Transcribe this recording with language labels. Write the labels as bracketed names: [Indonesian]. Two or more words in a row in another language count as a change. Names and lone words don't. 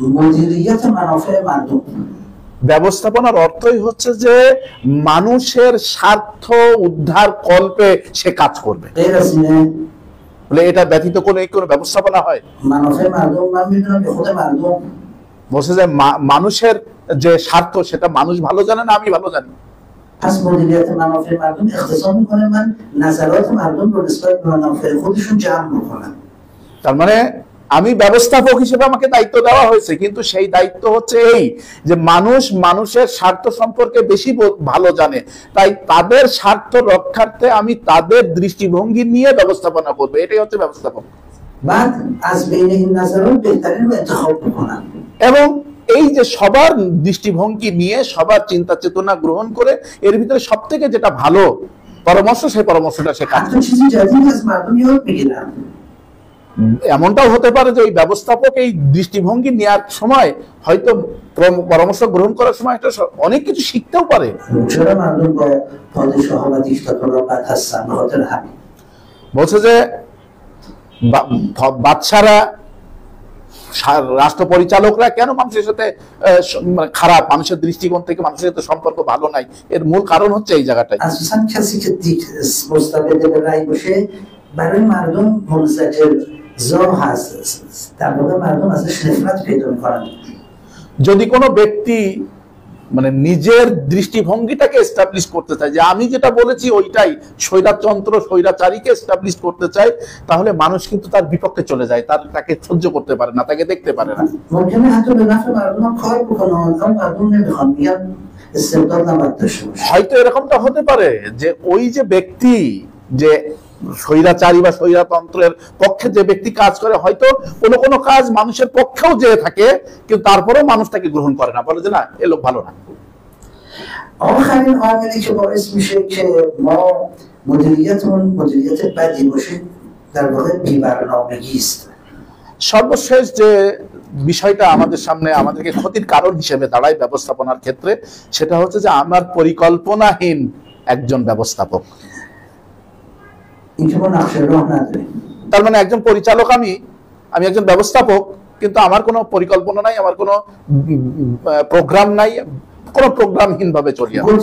[Bangla] ব্যবস্থাপনার অর্থই হচ্ছে যে মানুষের স্বার্থ উদ্ধার কল্পে সে কাজ করবে। বলে এটা ব্যতীত কোনো ব্যবস্থাপনা হয়? বলছে যে মানুষের যে স্বার্থ সেটা মানুষ ভালো জানে না আমি ভালো জানি। [Persian] پس مدیریت منافع مردم اختصاص میکنه من نظرات مردم رو نسبت به منافع خودشون جمع میکنم. [Bangla] তার মানে আমি ব্যবস্থাপক হিসেবে আমাকে দায়িত্ব দেওয়া হয়েছে, কিন্তু সেই দায়িত্ব হচ্ছে এই যে মানুষের স্বার্থ সম্পর্কে বেশি ভালো জানে, তাই তাদের স্বার্থ রক্ষার্থে আমি তাদের দৃষ্টিভঙ্গি নিয়ে ব্যবস্থাপনা করবো, এটাই হচ্ছে ব্যবস্থাপক। [Persian] بعد از بین این نظرات بهترین رو انتخاب میکنم। [Bangla] এবং এই যে সবার দৃষ্টিভঙ্গি নিয়ে সবার চিন্তা চেতনা গ্রহণ করে এর ভিতরে সবথেকে যেটা ভালো পরামর্শ সেই পরামর্শটা সে কাজ করে। এমনটাও হতে পারে যে ওই ব্যবস্থাপক এই দৃষ্টিভঙ্গি নেওয়ার সময় হয়তো পরামর্শ গ্রহণ করার সময় একটা অনেক কিছু শিখতেও পারে। বলছে যে বাদশারা রাষ্ট্র পরিচালকরা কেন মানুষের সাথে খারাপ, মানুষের দৃষ্টিকোণ থেকে মানুষের সাথে সম্পর্ক ভালো নাই, এর মূল কারণ হচ্ছে এই জায়গাটাই। [Persian] برای مردم منزجر زا هست، در واقع مردم ازش نفرت پیدا میکنن। [Bangla] যদি কোনো ব্যক্তি মানে নিজের দৃষ্টিভঙ্গিটাকে এস্টাবলিশ করতে চায় যে আমি যেটা বলেছি ওইটাই, স্বৈরতন্ত্র স্বৈরাচারীকে এস্টাবলিশ করতে চায়, তাহলে মানুষ কিন্তু তার বিপক্ষে চলে যায়, তাকে সহ্য করতে পারে না, তাকে দেখতে পারে না। [Persian] ممکنه حتی به نفع مردم کار بکنه اما مردم نمیخوان، میگن استبداد نباید داشته باشه। [Bangla] হয়তো এরকমটা হতে পারে যে ওই যে ব্যক্তি যে স্বৈরাচারী বা স্বৈরতন্ত্রের পক্ষে যে ব্যক্তি কাজ করে হয়তো কোনো কাজ মানুষের পক্ষেও যে থাকে, কিন্তু তারপরেও মানুষ তাকে গ্রহণ করে না, বলে যে না এ লোক ভালো না। [Persian] آخرین عاملی که باعث میشه که ما مدیریتمون مدیریت بدی باشه در واقع بی‌برنامگی است। [Bangla] সর্বশেষ যে বিষয়টা আমাদের সামনে আমাদেরকে ক্ষতির কারণ হিসেবে দাঁড়ায় ব্যবস্থাপনার ক্ষেত্রে, সেটা হচ্ছে যে আমার পরিকল্পনাহীন একজন ব্যবস্থাপক। তার মানে একজন পরিচালক আমি, আমি একজন ব্যবস্থাপক, কিন্তু আমার কোনো পরিকল্পনা নাই, আমার কোনো প্রোগ্রাম নাই, কোনো প্রোগ্রামহীন ভাবে চলি।